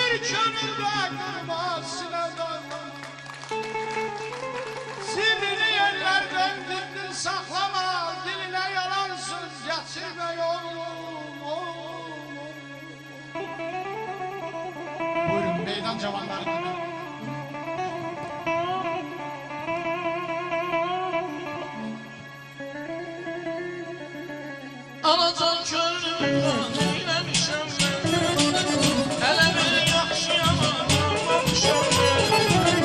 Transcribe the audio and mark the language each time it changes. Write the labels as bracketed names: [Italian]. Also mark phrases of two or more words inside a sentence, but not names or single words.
[Turkish] könülde durmaz sineden. Sirrini yerlerden dindir saklama, diline yalan söz getirme oğlum. [Azerbaijani] Buyurun meydan cavanlarına. Alacan könlümden eylemişəm mən, hələ bir yaxşı yaman anlamışam mən.